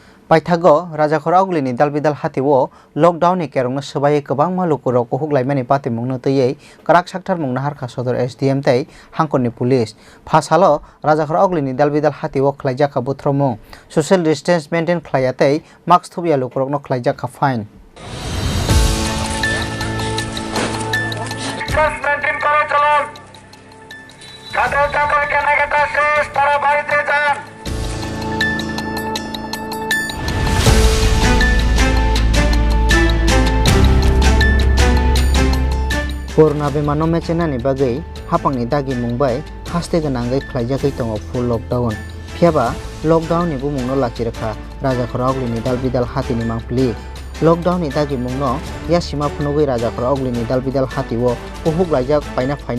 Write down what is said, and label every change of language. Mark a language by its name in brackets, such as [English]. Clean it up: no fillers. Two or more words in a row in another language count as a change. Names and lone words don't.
[Kok Borok] Paithago Rajakhor Auglini Dalbidal Hatiwo lockdown kerong na sabai kebang malukuro kuhuk laimani pati mungno teye karak saktar mungna harka sodor SDM tei hangkoni pulis phasalo Rajakhor Auglini Dalbidal Hatiwo khlaijaka buthromo [English] social distance maintain [Kok Borok] khlayatei mask thubia lukurok no khlaijaka fine [Bangla] maintain করো চলুন যাদের চাকরি কেনাকাটা শেষ তারা বাড়িতে যান [Kok Borok] Corona bemano mecenani bagai hapangni dagi mungbai haste ganangai khlaijakai tongo [English] full lockdown [Kok Borok] phiaba lockdown ni bumungno lachirakha Rajakhor Auglini Dalbidal Hatini mangpli lockdown ni dagi mungno yasima phunugui Rajakhor Auglini Dalbidal Hatiwo uhuk laijak paina phainai